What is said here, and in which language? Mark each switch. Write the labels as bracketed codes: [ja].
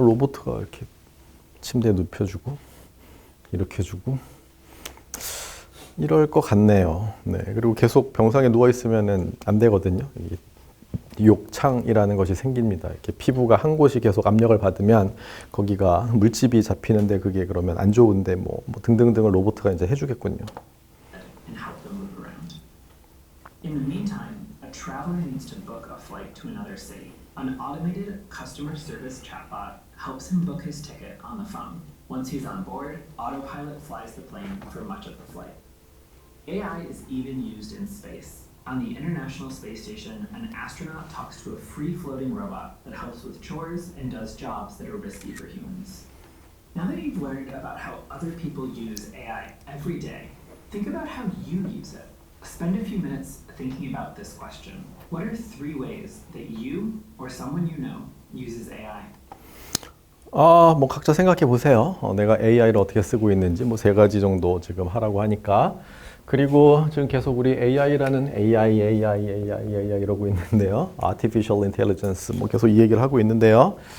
[ko] 로봇가 이렇게 침대에 눕혀주고 이렇게 해주고 이럴 것 같네요. 네. 그리고 계속 병상에 누워 있으면은 안 되거든요. 욕창이라는 것이 생깁니다. 이렇게 피부가 한 곳이 계속 압력을 받으면 거기가 물집이 잡히는데 그게 그러면 안 좋은데 등등등을 로봇가 이제 해주겠군요. [en] And help them move around. In the meantime, a traveler needs to book a flight to another city. An automated customer service chatbot helps him book his ticket on the phone. Once he's on board, autopilot flies the plane for much of the flight. AI is even used in space. On the International Space Station, an astronaut talks to a free-floating robot that helps with chores and does jobs that are risky for humans. Now that you've learned about how other people use AI every day, think about how you use it. Spend a few minutes thinking about this question. What are 3 ways that you or someone you know uses AI? [ko] 각자 생각해 보세요. 내가 AI를 어떻게 쓰고 있는지 3가지 정도 지금 하라고 하니까. 그리고 지금 계속 우리 AI라는 AI 이러고 있는데요. Artificial Intelligence 계속 이 얘기를 하고 있는데요.